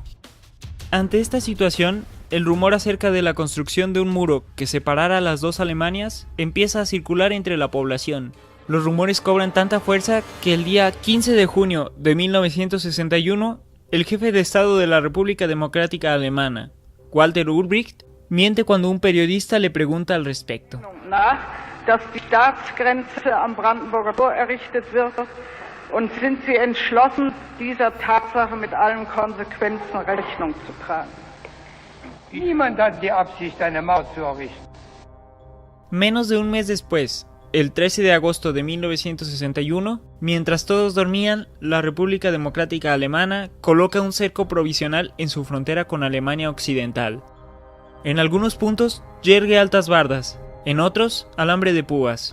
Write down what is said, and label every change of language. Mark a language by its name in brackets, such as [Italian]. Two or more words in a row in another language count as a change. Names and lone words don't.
[Spanish] Ante esta situación, el rumor acerca de la construcción de un muro que separara a las dos Alemanias empieza a circular entre la población. Los rumores cobran tanta fuerza que el día 15 de junio de 1961, el jefe de Estado de la República Democrática Alemana, Walter Ulbricht, miente cuando un periodista le pregunta al respecto. [German] Dass die Staatsgrenze am Brandenburger Tor errichtet wird und sind Sie entschlossen, dieser Tatsache mit allen Konsequenzen Rechnung zu tragen. Niemand hat die Absicht, eine Mauer zu errichten. [Spanish] Menos de un mes después, el 13 de agosto de 1961, mientras todos dormían, la República Democrática Alemana coloca un cerco provisional en su frontera con Alemania Occidental. En algunos puntos, yergue altas bardas, en otros, alambre de púas.